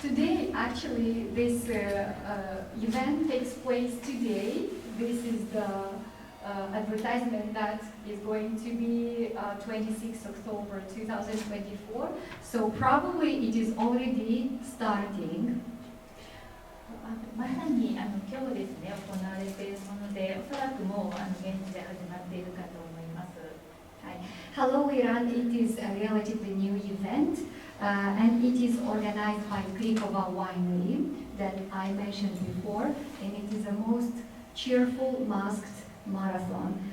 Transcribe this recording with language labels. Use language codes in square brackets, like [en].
[en] Today, actually, this event takes place today. This is the advertisement that is going to be 26 October 2024. So probably it is already starting. [ja] まさに今日ですね行われているもので、おそらくもう現地で始まっているかと思います。 [en] Hello Iran, it is a relatively new event and it is organized by Krikova Winery that I mentioned before, and it is the most cheerful masked marathon.